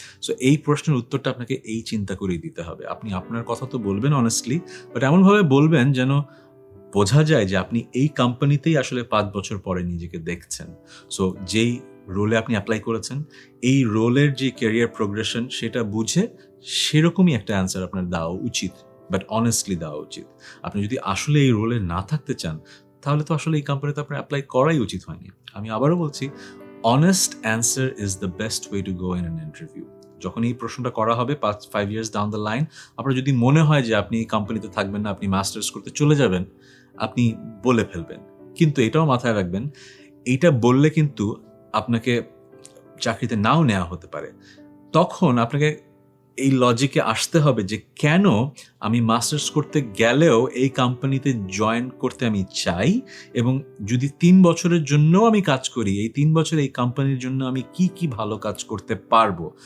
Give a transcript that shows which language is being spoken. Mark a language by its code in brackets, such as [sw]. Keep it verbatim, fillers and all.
[bn] So এই প্রশ্নের উত্তরটা আপনাকে এই চিন্তা করেই দিতে হবে। আপনি আপনার কথা তো বলবেন অনেস্টলি, বাট এমনভাবে বলবেন যেন বোঝা যায় যে আপনি এই কোম্পানিতেই আসলে পাঁচ বছর পরে নিজেকে দেখছেন। সো যেই রোলে আপনি অ্যাপ্লাই করেছেন এই রোলের যে ক্যারিয়ার প্রোগ্রেশন সেটা বুঝে সেরকমই একটা অ্যান্সার আপনার দেওয়া উচিত, বাট অনেস্টলি দেওয়া উচিত। আপনি যদি আসলে এই রোলে না থাকতে চান তাহলে তো আসলে এই কোম্পানিতে আপনার অ্যাপ্লাই করাই উচিত হয়নি। আমি আবারও বলছি, [en] honest answer is the best way to go in an interview. [bn] যখন এই প্রশ্নটা করা হবে পাঁচ [en] five years down the line, [bn] আপনার যদি মনে হয় যে আপনি এই কোম্পানিতে থাকবেন না, আপনি মাস্টার্স করতে চলে যাবেন, আপনি বলে ফেলবেন। কিন্তু এটাও মাথায় রাখবেন, এইটা বললে কিন্তু আপনাকে চাকরিতে নাও নেওয়া হতে পারে। তখন আপনাকে এই লজিকে আসতে হবে যে কেন আমি মাস্টার্স করতে গেলেও এই কোম্পানিতে জয়েন করতে আমি চাই, এবং যদি তিন বছরের জন্যও আমি কাজ করি এই তিন বছরে এই কোম্পানির জন্য আমি কি কি ভালো কাজ করতে পারবো।